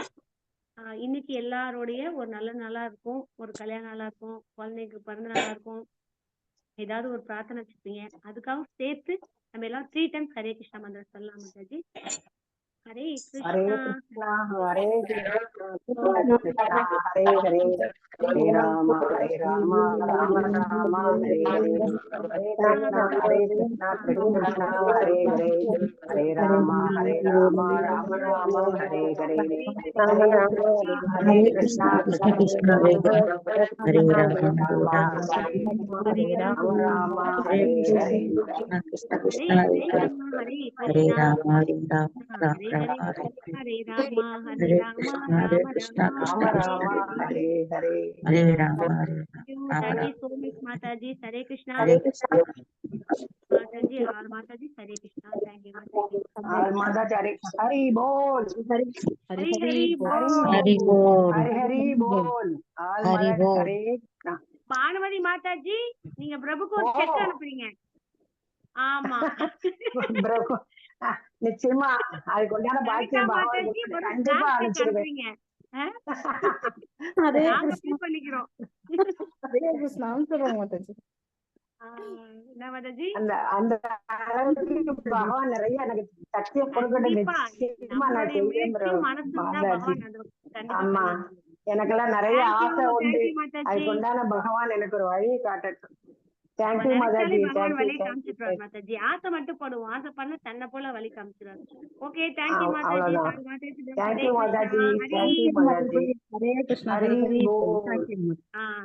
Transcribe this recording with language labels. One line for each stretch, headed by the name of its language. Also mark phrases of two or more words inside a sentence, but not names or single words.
Tamil: இன்னைக்கு எல்லாரோடைய ஒரு நல்ல நாளா இருக்கும், ஒரு கல்யாண நாளா இருக்கும், குழந்தைக்கு பிறந்த நாளா இருக்கும், ஏதாவது ஒரு பிரார்த்தனை வச்சுப்பீங்க, அதுக்காக சேர்த்து நம்ம எல்லாம் 3 times ஹரே கிருஷ்ணா மந்திரம் சொல்லலாம் மாதாஜி.
Sanskrit: ஹரே ஹரே கிருஷ்ணா. कृष्ण। हरे कृष्ण। कृष्ण हरे हरे. हरे राम राम राम हरे हरे. हरे कृष्ण हरे कृष्ण कृष्ण हरे हरे. हरे राम राम राम हरे हरे. हरे कृष्ण कृष्ण कृष्ण हरे राम राम हरे हरे. कृष्ण कृष्ण हरे हरे राम हरे राम हरे राम राम राम राम हरे हरे. हरे राम
English: Thank you so much, Mataji. Hare Krishna.
Hindi: Mataji, और Mataji, Hare Krishna. Thank you, Mataji. और माताचार्य हरि बोल. हरि हरि बोल. हरि बोल. हरि हरि बोल. और हरि माता बोल. हरे कृष्णा.
Tamil: பானுமதி மாதாஜி, நீங்க பிரபுக்கு ஒரு செக் அனுப்புறீங்க. ஆமா. பிரபு நிச்சயமா அதுக்கு உண்டான பாக்கியம் மாதாஜி ஒரு கண்டிப்பா அனுப்பிச்சிருவேன். அனுப்புறீங்க. ஹரே நாங்க கிருஷ்ணா. ஃபீல் பண்ணிக்கிறோம். ஹரே கிருஷ்ணா சொல்றோம் மாதாஜி. என்ன மாதாஜி? அந்த அந்த அளவுக்கு பகவான் நிறைய எனக்கு சக்தியை கொடுக்கட்டும். கண்டிப்பா நிச்சயமா நான் நம்மளுடைய செய்வேன் முயற்சியும் மனசு இருந்தா மாதாஜி. பகவான் அது கண்டிப்பா ஆமா, பண்ணலாம். எனக்கெல்லாம் நிறைய ஆசை உண்டு.
English: Thank you,
Tamil: மாதாஜி. அதுக்கு உண்டான பகவான் எனக்கு ஒரு வழியை காட்டட்டும். நம்ம
English: thank you
Tamil: நினைச்சாலே மாதாஜி. பகவான் வழி
English: thank you
Tamil: காமிச்சிடுவார் மாதாஜி. ஆசை மட்டும் படுவோம், ஆசை பண்ண தன்னை போல வழி காமிச்சிடுவார்.
English: okay, thank you
Tamil: மாதாஜி. அவ்வளவுதான். மாதாஜி,
English: thank you
Tamil: மாதாஜி. ஹரே
English: thank you
Tamil: மாதாஜி. ஹரே கிருஷ்ணா. ஹரி ஹரே போல்.